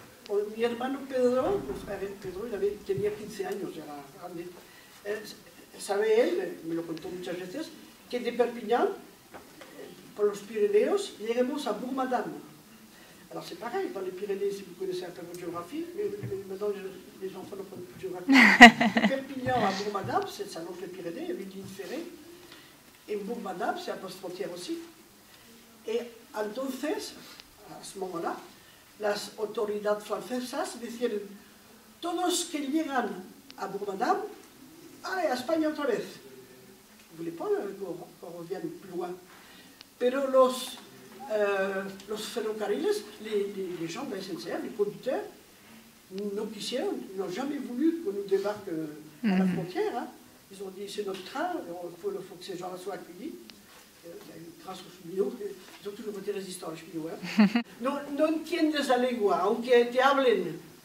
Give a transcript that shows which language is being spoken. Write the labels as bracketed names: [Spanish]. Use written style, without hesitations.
[Spanish] Mi hermano Pedro, Pedro tenía 15 años, ya era grande. Sabe él, me lo contó muchas veces, que de Perpignan, por los Pirineos, lleguemos a Bourg-Madame. [French] Alors c'est pareil, dans les Pyrénées, si vous connaissez un peu votre géographie, mais maintenant les enfants ne connaissent plus de géographie. De Perpignan à Bourg-Madame, ça longe les Pyrénées, il y avait une ligne ferrée. Et Bourg-Madame, c'est à post-frontière aussi. [Spanish] Et entonces, [French] à ce moment-là, [Spanish] las autoridades francesas decían, todos que llegan a Bourg-Madame, [French] allez, à Espagne [Spanish] otra vez. [French] Ils ne voulaient pas qu'on revienne plus loin. [Spanish] Pero los ferrocarriles, [French] les gens de la SNCF, les conducteurs, [Spanish] no quisieron, [French] n'ont jamais voulu qu'on nous débarque à la frontière. Hein. Ils ont dit, c'est notre train, il faut que ces gens-là soient accueillis. Grâce aux cheminots, ils ont toujours été résistants, les cheminots. Hein. [Spanish] No entiendes la lengua, aunque te hablen.